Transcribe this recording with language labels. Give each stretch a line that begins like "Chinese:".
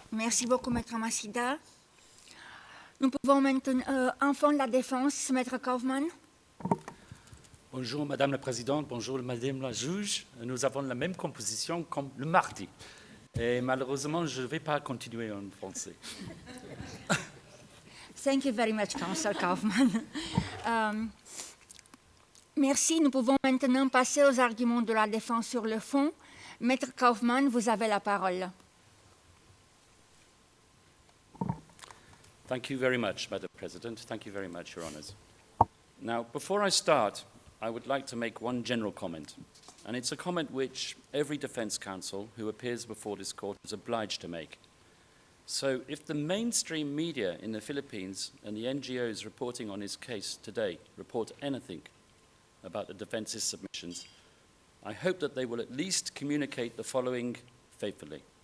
French: Merci beaucoup, Maître Massida. Nous pouvons maintenant, enfin la défense, Maître Kaufmann. Bonjour Madame la Présidente, bonjour Madame la juge. Nous avons la même composition comme le mardi. Et malheureusement, je ne vais pas continuer en français.
English: Thank you very much, Counsel Kaufmann.
French: Merci. Nous pouvons maintenant passer aux arguments de la défense sur le fond. Maître Kaufmann, vous avez la parole.
English: Thank you very much, Madam President. Thank you very much, Your Honours. Now, before I start, I would like to make one general comment, and it's a comment which every defence counsel who appears before this court is obliged to make. So, if the mainstream media in the Philippines and the NGOs reporting on his case today report anything about the defence's submissions, I hope that they will at least communicate the following faithfully.